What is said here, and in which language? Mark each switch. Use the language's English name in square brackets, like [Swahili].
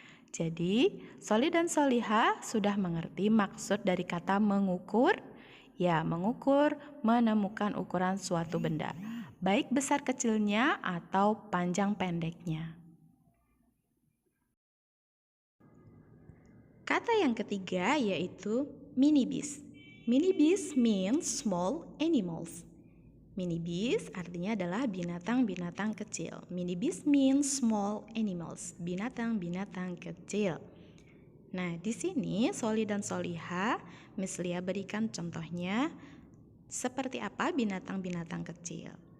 [Indonesian] Jadi, Soli dan Soliha sudah mengerti maksud dari kata mengukur. Ya, mengukur, menemukan ukuran suatu benda, baik besar kecilnya atau panjang pendeknya. Kata yang ketiga yaitu minibis. [English] Minibis means small animals. [Indonesian] Minibis artinya adalah binatang-binatang kecil. [English] Minibis means small animals, [Indonesian] binatang-binatang kecil. Nah, di sini Soli dan Soliha, Miss Lia berikan contohnya seperti apa binatang-binatang kecil.